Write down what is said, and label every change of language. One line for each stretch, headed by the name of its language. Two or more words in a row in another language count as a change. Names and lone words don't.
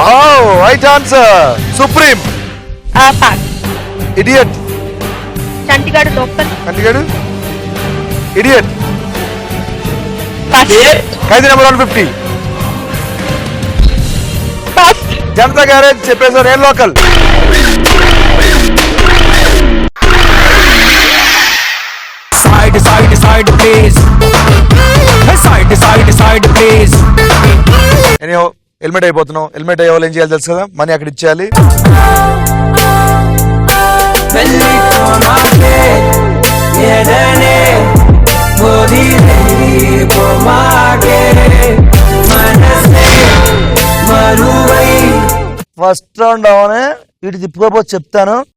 English: right answer. సుప్రీం.
Telugu: పాస్. ఇడియట్. చంటిగాడు లోకల్. చంటిగాడు. ఇడియట్. పాస్. ఖైదీ నెంబర్ 150. పాస్. జనతా గ్యారేజ్ చెప్పేసారు. నేను లోకల్.
English: Side, side, side, please. Side, side, side, please. anyhow helmet
Telugu: అయిపోతున్నావు. హెల్మెట్ అయ్యే వాళ్ళు ఏం చేయాలి తెలుసు కదా, మనీ అక్కడ ఇచ్చేయాలి.
English: first round
Telugu: అవనే ఇటు తిప్పుకోపోతే చెప్తాను.